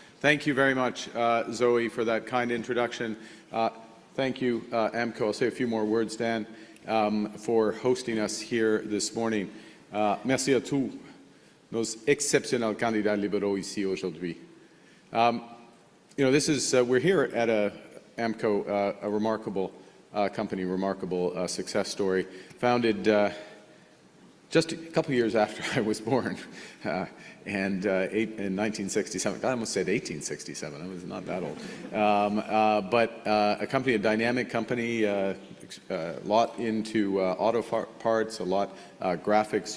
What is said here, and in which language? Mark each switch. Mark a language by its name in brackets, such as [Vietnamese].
[English] Thank you very much, Zoe, for that kind introduction. Thank you, AMCO. I'll say a few more words, Dan, for hosting us here this morning. [French] Merci à tous nos exceptionnels candidats libéraux ici aujourd'hui. [English] We're here at AMCO, a remarkable company, remarkable success story, founded just a couple of years after I was born, in 1967. I almost said 1867. I was not that old. But a company, a dynamic company, a lot into auto parts, a lot graphics.